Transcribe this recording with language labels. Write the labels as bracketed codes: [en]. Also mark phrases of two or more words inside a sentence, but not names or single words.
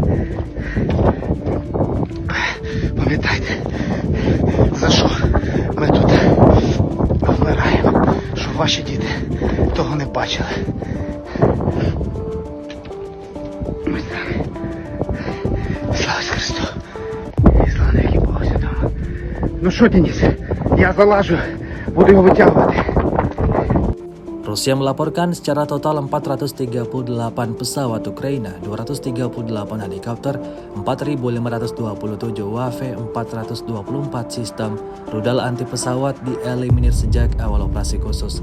[uk] Пам'ятайте, за що ми тут вмираємо, щоб ваші діти того не бачили. Ось так. Слава Христу. І слава навіки Богу Святому. Ну що, Денис, я залажу, буду його витягувати. [id] Rusia melaporkan secara total 438 pesawat Ukraina, 238 helikopter, 4.527 UAV, 424 sistem rudal anti pesawat dieliminir sejak awal operasi khusus.